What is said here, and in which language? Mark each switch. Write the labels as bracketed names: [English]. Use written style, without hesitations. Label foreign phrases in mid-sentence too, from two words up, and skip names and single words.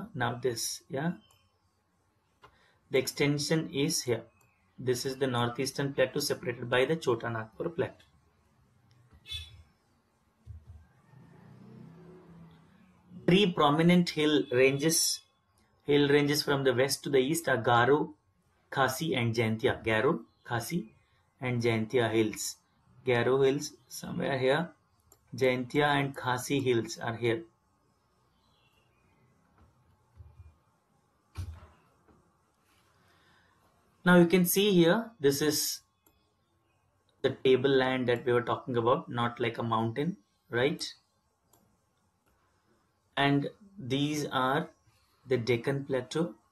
[English] Now this, yeah, the extension is here. This is the Northeastern Plateau separated by the Chota Nagpur Plateau. Three prominent hill ranges from the west to the east are Garo, Khasi and Jaintia. Garo, Khasi and Jaintia hills. Garo hills somewhere here. Jaintia and Khasi hills are here. Now you can see here, this is the tableland that we were talking about, not like a mountain, right? And these are the Deccan Plateau.